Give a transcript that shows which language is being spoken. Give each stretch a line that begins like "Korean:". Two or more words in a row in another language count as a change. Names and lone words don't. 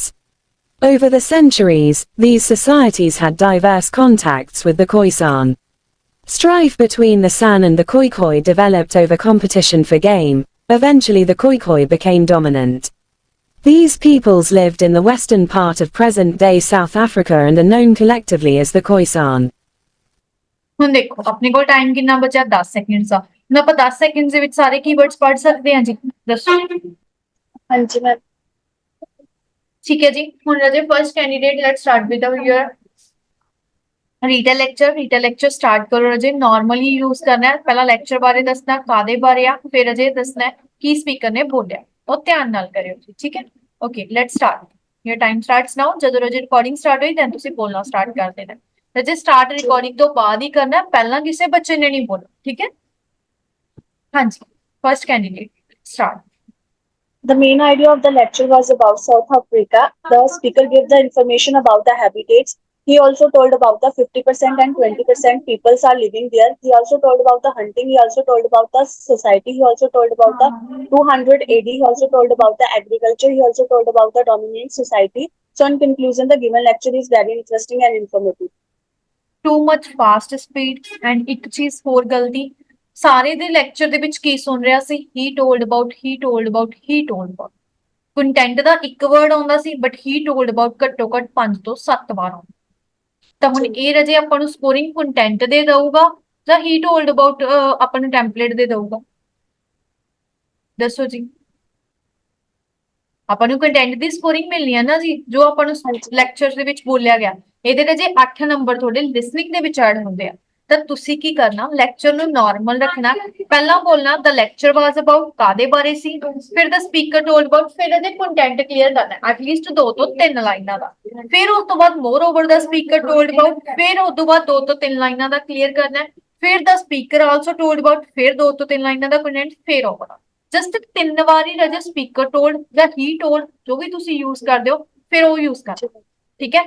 English: Over the centuries, these societies had diverse contacts with the Khoisan. Strife between the San and the Khoikhoi developed over competition for game. Eventually the Khoikhoi became dominant. These peoples lived in the western part of present-day South Africa and are known collectively as the Khoisan.
Punjabi: ਹੁਣ ਦੇਖੋ ਆਪਣੇ ਕੋਲ ਟਾਈਮ ਕਿੰਨਾ ਬਚਿਆ 10 ਸੈਕਿੰਡਸ ਆ ਹੁਣ ਆਪਾਂ 10 ਸੈਕਿੰਡਸ ਦੇ ਵਿੱਚ ਸਾਰੇ ਕੀਵਰਡਸ ਪੜ੍ਹ ਸਕਦੇ ਹਾਂ ਜੀ ਦੱਸੋ ਹਾਂਜੀ ਮੈਮ ਠੀਕ ਹੈ ਜੀ ਹੁਣ ਰਜੇ
English: first candidate let's start with your retell lecture start
Punjabi: ਕਰੋ ਰਜੇ
English: normally use
Punjabi: ਕਰਨਾ ਹੈ ਪਹਿਲਾਂ ਲੈਕਚਰ ਬਾਰੇ ਦੱਸਣਾ ਕਾਦੇ ਬਾਰੇ ਆ ਫਿਰ ਰਜੇ ਦੱਸਣਾ ਹੈ ਕੀ ਸਪੀਕਰ ਨੇ ਬੋਲਿਆ ਉਹ ਧਿਆਨ ਨਾਲ ਕਰਿਓ ਜੀ ਠੀਕ ਹੈ
English: okay let's start your time starts now
Punjabi: ਜਦੋਂ ਰਜੇ
English: recording start
Punjabi: ਹੋਈ ਤਾਂ ਤੁਸੀਂ ਬੋਲਣਾ ਸਟਾਰਟ ਕਰ ਦੇਣਾ ਰਜੇ
English: start recording
Punjabi: ਤੋਂ ਬਾਅਦ ਹੀ ਕਰਨਾ ਪਹਿਲਾਂ ਕਿਸੇ ਬੱਚੇ ਨੇ ਨਹੀਂ ਬੋਲਣਾ ਠੀਕ ਹੈ ਹਾਂਜੀ
English: first candidate start The main idea of the lecture was about South Africa. The speaker gave the information about the habitats. He also told about the 50% and 20% peoples are living there. He also told about the hunting. He also told about the society. He also told about the 200 AD. He also told about the agriculture. He also told about the dominant society. So in conclusion, the given lecture is very interesting and informative. Too much fast speed and
Punjabi: ਇੱਕ ਚੀਜ਼ ਹੋਰ ਗਲਤੀ ਸਾਰੇ ਦੇ ਲੈਕਚਰ ਦੇ ਵਿੱਚ ਕੀ ਸੁਣ ਰਿਹਾ ਸੀ
English: he told about
Punjabi: ਕੰਟੈਂਟ ਦਾ ਇੱਕ ਵਰਡ ਆਉਂਦਾ ਸੀ ਬਟ
English: he told about
Punjabi: ਘੱਟੋ ਘੱਟ 5 ਤੋਂ 7 ਵਾਰ ਆਉਂਦਾ ਤਾਂ ਹੁਣ ਇਹ ਰਜੇ ਆਪਾਂ ਨੂੰ
English: scoring content
Punjabi: ਦੇ ਦਊਗਾ ਜਾਂ
English: he told about
Punjabi: ਆਪਾਂ ਨੂੰ ਟੈਂਪਲੇਟ ਦੇ ਦਊਗਾ ਦੱਸੋ ਜੀ ਆਪਾਂ ਨੂੰ ਕੰਟੈਂਟ ਦੀ ਸਕੋਰਿੰਗ ਮਿਲਣੀ ਹੈ ਨਾ ਜੀ ਜੋ ਆਪਾਂ ਨੂੰ ਲੈਕਚਰ ਦੇ ਵਿੱਚ ਬੋਲਿਆ ਗਿਆ ਇਹਦੇ ਰਜੇ 8 ਨੰਬਰ ਤੁਹਾਡੇ ਲਿਸਨਿੰਗ ਦੇ ਵਿੱਚ ਐਡ ਹੁੰਦੇ ਆ ਤਾਂ ਤੁਸੀਂ ਕੀ ਕਰਨਾ ਲੈਕਚਰ ਨੂੰ ਨਾਰਮਲ ਰੱਖਣਾ ਪਹਿਲਾਂ ਬੋਲਣਾ
English: the lecture was about
Punjabi: ਕਾਦੇ ਬਾਰੇ ਸੀ ਫਿਰ
English: the speaker told about
Punjabi: ਫਿਰ ਇਹਦੇ
English: content clear
Punjabi: ਕਰਨਾ ਐਟਲੀਸਟ 2 ਤੋਂ 3 ਲਾਈਨਾਂ ਦਾ ਫਿਰ ਉਸ ਤੋਂ ਬਾਅਦ
English: moreover the speaker told about
Punjabi: ਫਿਰ ਉਸ ਤੋਂ ਬਾਅਦ 2 ਤੋਂ 3 ਲਾਈਨਾਂ ਦਾ ਕਲੀਅਰ ਕਰਨਾ ਫਿਰ
English: the speaker also told about
Punjabi: ਫਿਰ 2 ਤੋਂ 3 ਲਾਈਨਾਂ ਦਾ ਕੰਟੈਂਟ ਫਿਰ
English: over just
Punjabi: 3 ਵਾਰੀ ਰਜੇ
English: speaker told
Punjabi: ਜਾਂ
English: he told
Punjabi: ਜੋ ਵੀ ਤੁਸੀਂ ਯੂਜ਼ ਕਰਦੇ ਹੋ ਫਿਰ ਉਹ ਯੂਜ਼ ਕਰੋ, ਠੀਕ ਹੈ।